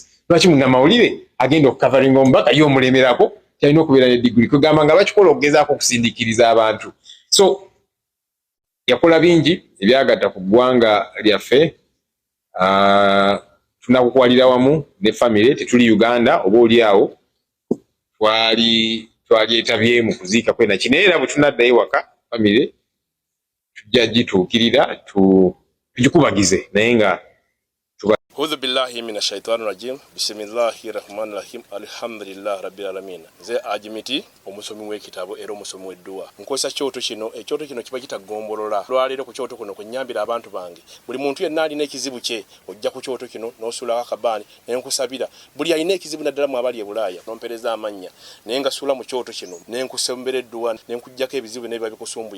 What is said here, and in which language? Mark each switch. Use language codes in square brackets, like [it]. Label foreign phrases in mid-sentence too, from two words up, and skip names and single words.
[lg] lwaki munnamawulire agenda okukavaringa omubaka ye omulemerako kyalina okubeera ne diguli kugamba nga bakikola okugezaako okusindiikiriza abantu so yakola bingi ebyagatta ku ggwanga lyaffe tunakukwalira wamu ne family tetuli Uganda oba oli awo twali etabye mu kuziika kwena kineera bwe tunaddayo waka family tujja gituukirira tugikubagize naye nga [ar] أعوذ بالله من الشيطان الرجيم بسم الله الرحمن الرحيم. الحمد لله رب العالمين. [lg] Nze Ajimiti omusomi w'ekitabo era omusomi w'edduwa. Nkozesa kyoto kino, ekyoto kino kiba kitagombolola. Lwaleero ku kyoto kuno kunyambira abantu bange. Buli muntu yenna alina ekizibu kye, ojja ku kyoto kino n'osula akabaani ne nkusabira. Buli alina ekizibu naddala mu abali e Bulaaya n'ompereza amannya. Ne ngasula mu kyoto kino ne nkusembera edduwa ne nkujjako ebizibu ne biba bikusumbuye.